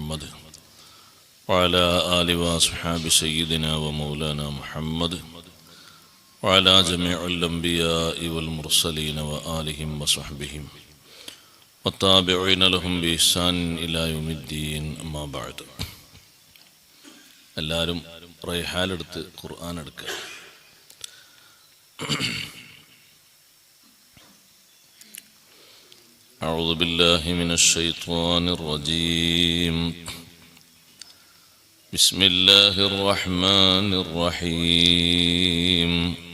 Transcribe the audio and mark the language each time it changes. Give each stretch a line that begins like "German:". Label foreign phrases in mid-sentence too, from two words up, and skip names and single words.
Arabic: محمد وعلى آل وأصحاب سيدنا ومولانا محمد وعلى جميع الأنبياء والمرسلين وآلهم وصحبهم والتابعين لهم بإحسان إلى يوم الدين أما بعد.
Malayalam: എല്ലാവരും റൈഹാലെടുത്ത് ഖുർആൻ എടുക്കുക.
Arabic: أعوذ بالله من الشيطان الرجيم. بسم الله الرحمن الرحيم.